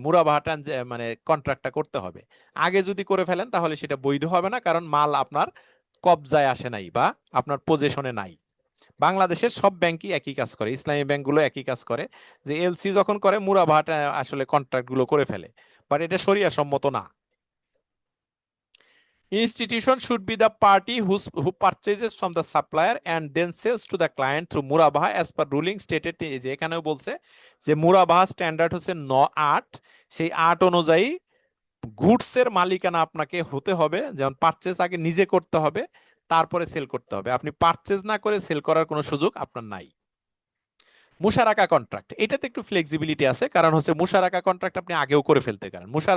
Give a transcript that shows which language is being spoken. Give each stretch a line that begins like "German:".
Bangla: মুরাবাহা মানে কন্ট্রাক্টটা করতে হবে। আগে যদি করে ফেলেন তাহলে সেটা বৈধ হবে না, কারণ মাল আপনার কবজায় আসে নাই বা আপনার পজেশনে নাই। বাংলাদেশের সব ব্যাংকই একই কাজ করে, ইসলামী ব্যাংকগুলো একই কাজ করে, যে এলসি যখন করে মুরাবাহাটা আসলে কন্ট্রাক্ট গুলো করে ফেলে, বাট এটা শরিয়া সম্মত না।
English: Institution should be the party who purchases from the supplier and then sells to the client through মুরাবাহা as per ruling stated।
Bangla: যে এখানেও বলছে যে মুরাবাহা স্ট্যান্ডার্ড হচ্ছে 9(8), সেই 8 অনুযায়ী গুডস এর মালিকানা আপনাকে হতে হবে। যেমন পারচেজ আগে নিজে করতে হবে, তারপরে সেল করতে হবে। আপনি পারচেজ না করে সেল করার কোনো সুযোগ আপনার নাই। মুশারাকা কন্ট্রাক্ট, এটাতে একটু ফ্লেক্সিবিলিটি আছে, কারণ হচ্ছে মুশারাকা কন্ট্রাক্ট আপনি আগেও করে ফেলতে পারেন।